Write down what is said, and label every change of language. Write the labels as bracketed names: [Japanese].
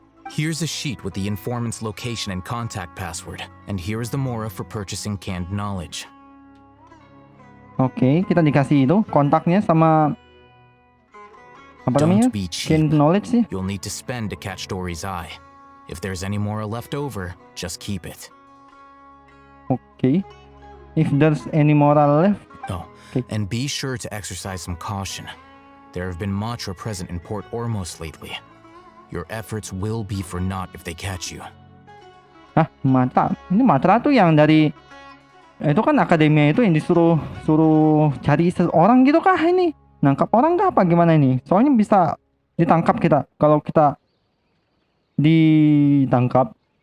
[English] Here's a sheet with the informant's location and contact password, and here is the mora for purchasing canned knowledge. [Indonesian] Oke, kita dikasih itu kontaknya sama apa namanya? [English] Don't be cheap. [Indonesian] Canned knowledge sih. [English] You'll need to spend to catch Dory's eye. If there's any mora left over, just keep it. Okay. If there's any moral left. Oh, okay. And be sure to exercise some caution. There have been Matra present in Port Ormos lately. Your efforts will be for naught if they catch you. Hah, Matra? [Indonesian] Ini Matra tuh yang dari itu kan akademia itu yang suruh cari seseorang gitu kah ini? Nangkap orang kah apa gimana ini? Soalnya bisa ditangkap kita kalau kita ditangkap.